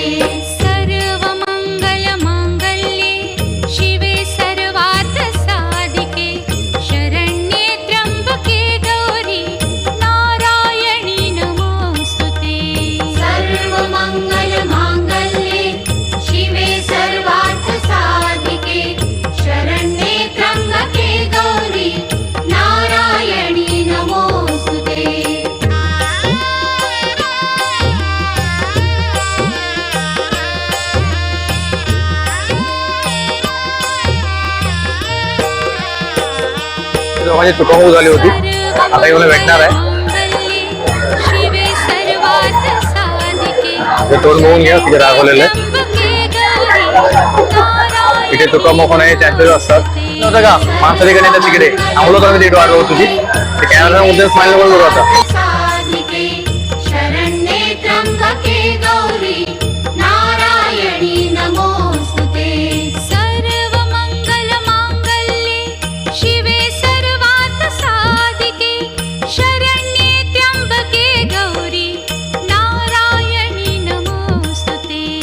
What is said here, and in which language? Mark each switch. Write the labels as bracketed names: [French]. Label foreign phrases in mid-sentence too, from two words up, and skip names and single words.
[Sanskrit] सर्वमंगल मांगल्ये शिवे सर्वार्थ साधिके शरण्ये त्र्यंबके गौरी नारायणी नमोस्तुते. सर्वमंगल मांगल्ये शिवे सर्वार्थ साधिके शरण्ये त्र्यंबके गौरी नारायणी नमोस्तुते. [Marathi] माझी चुकामूक झाली होती, आता येऊन भेटणार आहे. [Sanskrit] शिवे सर्वार्थ साधिके [Marathi] ते तोंड बघून घ्या तिथे दाखवलेलं आहे. [Sanskrit] त्र्यंबके गौरी नारायणी [Marathi] तिथे चुकामूक होण्याचे चान्सेस असतात. नव्हतं का माणसं तिकडे येतात तिकडे थांबलो तर मी तिथे वाट बघत होती. ते कॅमेरा मध्ये स्माइल पण करू आता. [Sanskrit] साधिके शरण्ये त्र्यंबके गौरी नारायणी नमोस्तुते. सर्वमंगल मांगल्ये शिवे सर्वार्थ साधिके शरण्ये त्र्यंबके गौरी नारायणी नमोस्तुते.